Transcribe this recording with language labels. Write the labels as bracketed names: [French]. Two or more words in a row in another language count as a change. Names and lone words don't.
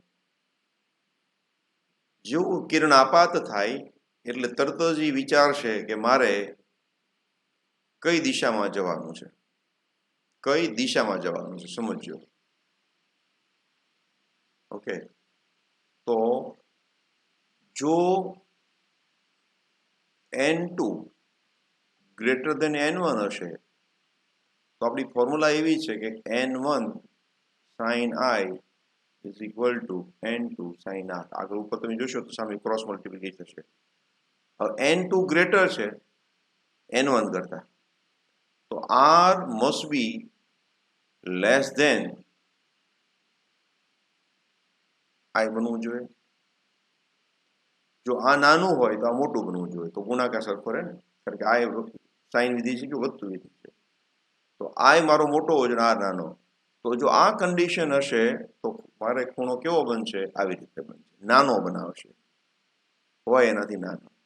[Gujarati] જેવું કિરણ આપાત થાય એટલે તરત જ એ વિચારશે કે મારે કઈ દિશામાં જવાનું છે, કઈ દિશામાં જવાનું છે, સમજો. ઓકે, તો જો n2 [English] greater than [Gujarati] n1 હશે તો આપણી ફોર્મ્યુલા એવી છે કે [English] n1 sin I is equal to n2 sin R. [Gujarati] આગળ ઉપર તમે જોશો તો સામે [English] cross multiplication [Gujarati] થશે. હવે n2 ગ્રેટર છે n1 કરતા, તો [English] R must be less than I [Gujarati] બનવું જોઈએ. જો આ નાનું હોય તો આ મોટું બનવું જોઈએ, તો ગુણાકાર સરખો રહે ને, કારણ કે I સાઈન વિધિ છે કે વધતું વિધિ છે. તો I મારો મોટો હોય ને R નાનો. તો જો આ કન્ડિશન હશે તો મારે ખૂણો કેવો બનશે? આવી રીતે બનશે, નાનો બનાવશે, હોય એનાથી નાનો.